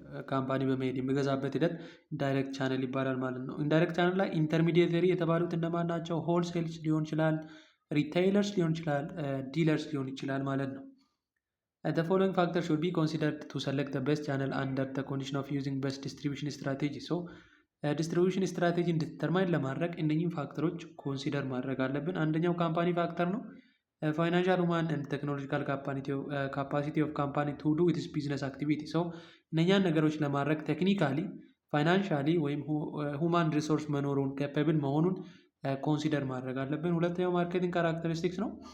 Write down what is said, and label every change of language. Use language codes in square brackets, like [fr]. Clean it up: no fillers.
[am] ካምፓኒ በመሄድ የሚገዛበት ሂደት ዳይሬክት ቻነል ይባላል ማለት ነው። ኢንዳይሬክት ቻነል ላይ ኢንተርሚዲየተሪ የተባሉት እነማን ናቸው? ሆል ሴልስ ሊሆን ይችላል፣ ሪቴይለርስ ሊሆን ይችላል፣ ዲለርስ ሊሆን ይችላል ማለት ነው። [en] The following factors should be considered to select the best channel under the condition of using best distribution strategy. [am] So ዲስትሪቢዩሽን ስትራቴጂ እንድትተርማይን ለማድረግ እነኚህን ፋክተሮች ኮንሲደር ማድረግ አለብን። አንደኛው ካምፓኒ ፋክተር ነው። [en] ፋይናንሻል ሁማን ኤንድ ቴክኖሎጂካል ካፓሲቲ ኦፍ ካምፓኒ ቱ ዱ ኢትስ ቢዝነስ አክቲቪቲ። [am] ሰው እነኛን ነገሮች ለማድረግ ቴክኒካሊ፣ ፋይናንሻሊ ወይም ሁማን ሪሶርስ መኖሩን ኬፐብል መሆኑን ኮንሲደር ማድረግ አለብን። ሁለተኛው ማርኬቲንግ ካራክተሪስቲክስ ነው።